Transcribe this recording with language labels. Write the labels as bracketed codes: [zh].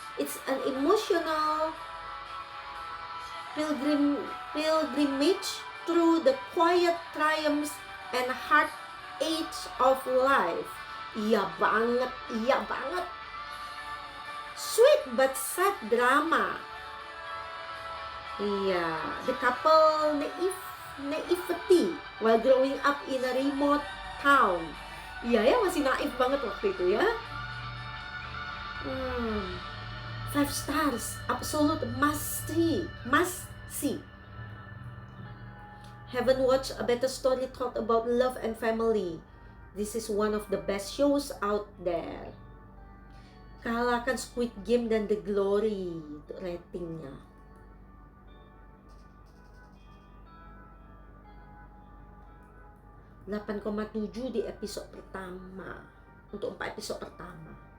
[en] It's an emotional pilgrimage through the quiet triumphs and heartaches of life. [id] Iya banget, iya banget. [en] Sweet but sad drama. Iya, the couple naivety while growing up in a remote town. [id] Iya ya, masih naif banget waktu itu ya. [en] 5 stars, absolute must see. Haven't watched a better story talk about love and family. This is one of the best shows out there. [id] Kalahkan Squid Game dan The Glory untuk ratingnya. .7 di episode pertama. Untuk 4 episode pertama.